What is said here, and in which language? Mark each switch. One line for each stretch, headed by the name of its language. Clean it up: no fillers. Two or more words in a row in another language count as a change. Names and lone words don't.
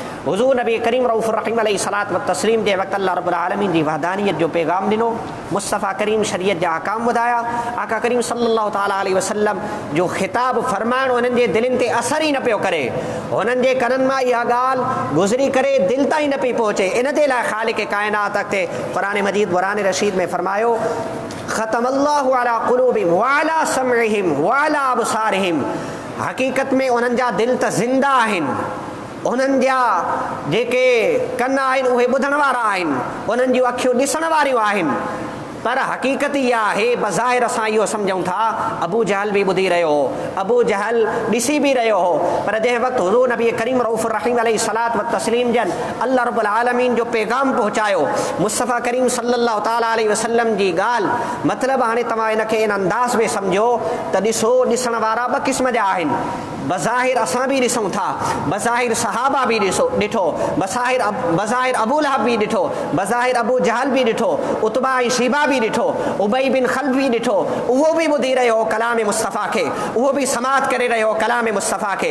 Sindhi: हुज़ूर नबी करीम रऊफ़ुर रहीम अलैहिस्सलातु व तस्लीम जे वक़्तु अल्लाह रब्बुल आलमीन जी वहदानियत जो पैगाम ॾिनो, मुस्तफ़ा करीम शरीयत जा अहकाम ॿुधाया। आका करीम सल्लल्लाहु तआला अलैहि वसल्लम जो ख़िताब फरमाइणु उन्हनि जे दिलनि ते असर ई न पियो करे, उन्हनि जे कननि मां इहा ॻाल्हि गुज़री करे दिलि ताईं न पई पहुचे। इन जे लाइ ख़ालिक़ काइनात अॻिते क़ुरान मजीद क़ुरान रशीद में फरमायो
Arabic: ختم الله على قلوبهم وعلى سمعهم وعلى أبصارهم,
Sindhi: हक़ीक़त में उन्हनि जा दिलि त ज़िंदा आहिनि, उन्हनि जा जेके कन आहिनि उहे ॿुधण वारा आहिनि, उन्हनि जूं अखियूं ॾिसण वारियूं आहिनि। पर हक़ीक़त इहा आहे, बज़ाहिर असां इहो सम्झूं था अबू जहल बि ॿुधी रहियो हो, अबू जहल ॾिसी बि रहियो हो, पर जंहिं वक़्तु हुज़ूर नबी करीम रऊफ़ुर रहीम अलैहिस्सलातु व तस्लीम जन अल्लाह रब्बुल आलमीन जो पैगाम पहुचायो, मुस्तफ़ा करीम सल्लल्लाहु तआला अलैहि वसल्लम जी ॻाल्हि, मतिलबु हाणे तव्हां इनखे इन अंदाज़ में सम्झो त ॾिसो ॾिसण वारा 2 क़िस्म जा आहिनि। बज़ाहिर असां बि ॾिसूं था, बज़ाहिर सहाबा बि ॾिठो, बज़ाहिर अबू लहब बि ॾिठो, बज़ाहिर अबू जहल बि ॾिठो, उतबा ऐं शीबा बि ॾिठो, उबई बिन खल्फ बि ॾिठो, उहो बि ॿुधी रहियो हो कलाम मुस्तफ़ा खे, उहो बि समात करे रहियो कलाम मुस्तफ़ा खे।